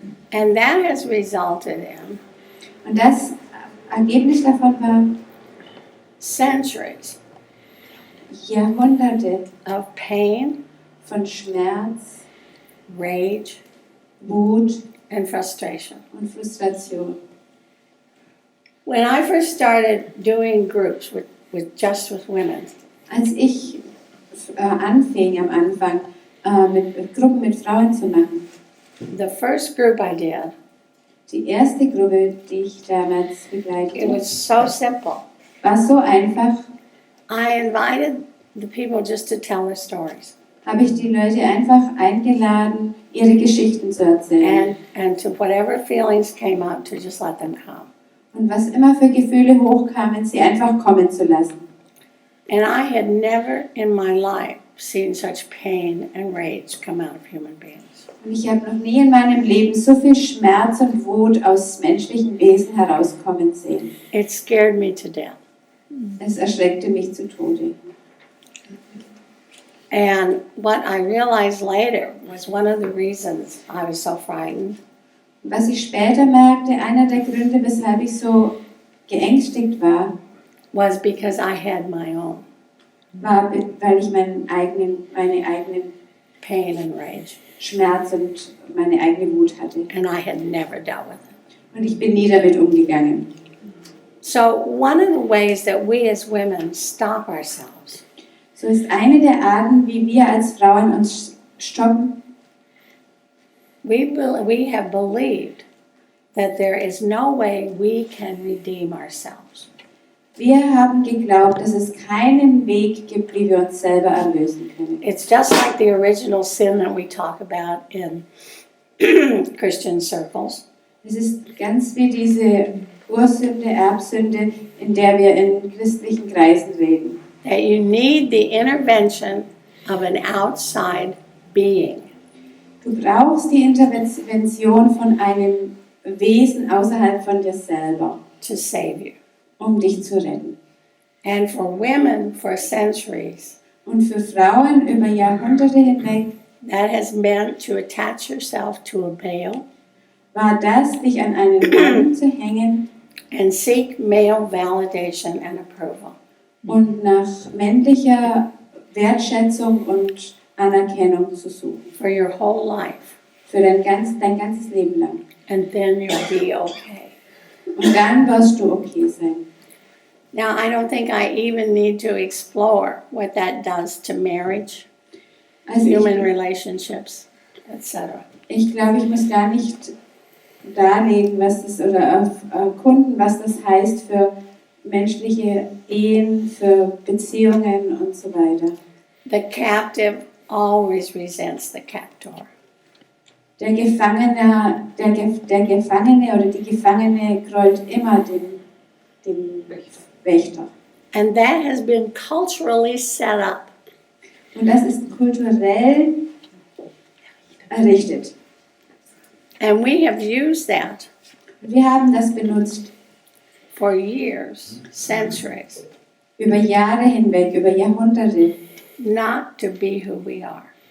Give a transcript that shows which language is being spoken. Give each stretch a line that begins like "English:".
English: And that has resulted in
German: Und das Ergebnis davon war
English: centuries
German: Jahrhunderte
English: of pain,
German: von Schmerz,
English: rage,
German: Wut
English: and frustration.
German: und Frustration.
English: When I first started doing groups just with women,
German: Als ich anfing am Anfang, mit Gruppen mit Frauen zu machen,
English: the first group I did,
German: die erste Gruppe, die ich damals
English: it
German: begleitete,
English: was so simple.
German: war so einfach,
English: I invited the people just to tell their stories
German: habe ich die Leute einfach eingeladen, ihre Geschichten zu erzählen.
English: and to whatever feelings came up to just let them come.
German: Und was immer für Gefühle hochkamen, sie einfach kommen zu lassen.
English: And I had never in my life seen such pain and rage come out of human beings.
German: Und ich habe noch nie in meinem Leben so viel Schmerz und Wut aus menschlichen Wesen herauskommen sehen.
English: It scared me to death.
German: Es erschreckte mich zu Tode.
English: And what I realized later was one of the reasons I was so frightened
German: Was ich später merkte, einer der Gründe, weshalb ich so geängstigt war,
English: was because I had my own
German: war, weil ich meine eigenen
English: pain and rage,
German: Schmerz und meine eigene Wut hatte.
English: and I had never dealt with it.
German: Und ich bin nie damit umgegangen.
English: So one of the ways that we as women stop ourselves
German: So ist eine der Arten, wie wir als Frauen uns stoppen,
English: we have believed that there is no way we can redeem ourselves.
German: wir haben geglaubt, dass es keinen Weg gibt, wie wir uns selber erlösen können.
English: It's just like the original sin that we talk about in Christian circles.
German: Es ist ganz wie diese Ursünde, Erbsünde, in der wir in christlichen Kreisen reden.
English: That you need the intervention of an outside being
German: Du brauchst die Intervention von einem Wesen außerhalb von dir selber,
English: to save you.
German: um dich zu retten.
English: And for women for centuries,
German: Und für Frauen über Jahrhunderte hinweg
English: that has meant to attach yourself to a male
German: war das, dich an einen Mann zu hängen
English: and seek male validation and approval.
German: und nach männlicher Wertschätzung und Anerkennung zu suchen.
English: For your whole life,
German: Für dein ganzes Leben lang.
English: and then you'll be okay.
German: Und dann wirst du okay sein.
English: Now, I don't think I even need to explore what that does to marriage,
German: Also
English: human relationships, etc.
German: ich glaube, ich muss gar nicht darlegen, was das oder erkunden, was das heißt für menschliche Ehen, für Beziehungen und so weiter.
English: The captive always resents the captor.
German: Der Gefangene oder die Gefangene grollt immer dem Wächter.
English: And that has been culturally set up.
German: Und das ist kulturell errichtet.
English: And we have used that
German: Wir haben das benutzt
English: for years, centuries,
German: über Jahre hinweg, über Jahrhunderte,
English: not to be who we are.